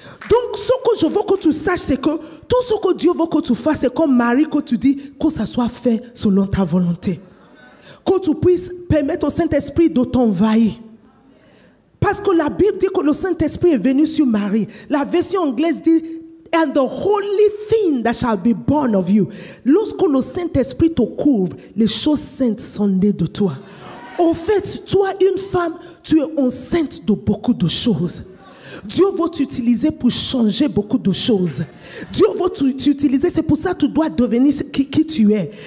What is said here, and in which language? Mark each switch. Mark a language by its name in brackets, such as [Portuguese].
[French] Donc, ce que je veux que tu saches, c'est que tout ce que Dieu veut que tu fasses, c'est comme Marie que tu dis, que ça soit fait selon ta volonté. Que tu puisses permettre au Saint-Esprit de t'envahir. Parce que la Bible dit que le Saint-Esprit est venu sur Marie. La version anglaise dit, [English] and the holy thing that shall be born of you. [French] Lorsque le Saint-Esprit te couvre, les choses saintes sont nées de toi. Au fait, toi, une femme, tu es enceinte de beaucoup de choses. Dieu va t'utiliser pour changer beaucoup de choses. Dieu va t'utiliser, c'est pour ça que tu dois devenir qui tu es.